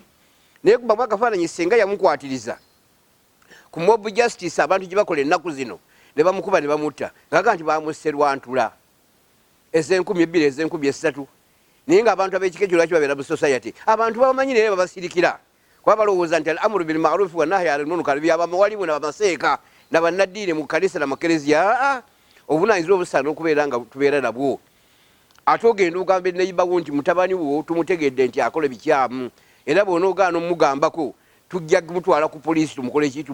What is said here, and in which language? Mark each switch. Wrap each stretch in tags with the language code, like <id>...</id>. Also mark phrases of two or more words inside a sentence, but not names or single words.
<lg>Naye kubamu akafaananyi senga yamukwatiriza ku</lg> <en>mob justice,</en> <lg>abantu gye bakola ennaku zino ne bamukuba ne bamutta ng'aga nti bamusse lwa ntula ez'e2,000 ez'e3,000. Naye ng'abantu ab'ekika ekyo lwaki babeera mu society? Abantu babamanyi naye babasirikira kuba balowooza nti</lg> <ar>الأمر بالمعروف والنهي عن المنكر</ar> <lg>byabamawalimu nabamaseeka nabannaddiini mu kanisa namakereziya. Obunaanyizibwa obusaana okubeera nga tubeera nabwo. Ate ogenda ogamba eneibawo nti mutabani wo tumutegedde nti akola bikyamu, era bw'onoogaana omugambako tujja kumutwala ku poliisi tumukole ki?</lg>